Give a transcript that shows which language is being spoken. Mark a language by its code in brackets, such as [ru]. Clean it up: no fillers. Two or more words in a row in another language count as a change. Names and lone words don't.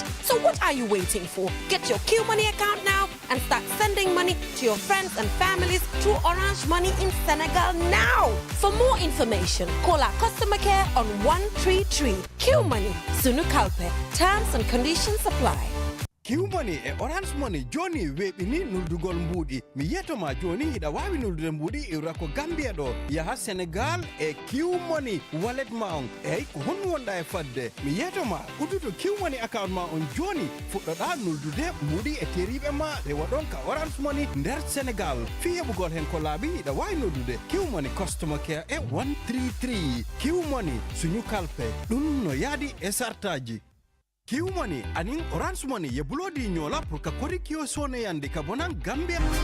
[en] So what are you waiting for? Get your Q Money account now and start sending money to your friends and families through Orange Money in Senegal now. For more information, call our customer care on 133. Q Money, Sunu Kalpe. Terms and conditions apply. [ff] Q-Money e Orange Money Johnny weɓini nuldugol mbuɗi mi yetoma joni hiɗa wawi nuldude mbuɗi iwra ko Gambia ɗo yaha Sénégal e Q-Money wallet ma on eyyi ko honno wonɗa e fadde mi yetoma udduto Q-Money account ma on joni fuɗɗoɗa nuldude mbuɗi e teriɓe ma rewa ɗon ka Orange Money nder Sénégal fi heɓugol hen ko laaɓi hiɗa wawi nuldude Q-Money [en] customer care [ff] e 133 Q-Money suñu kalpe ɗum no yaadi e sartaji. [man] Q-Money anin Orange Money ye bulodi nyola pour ka kori kio sone yandi ka bonan Gambia.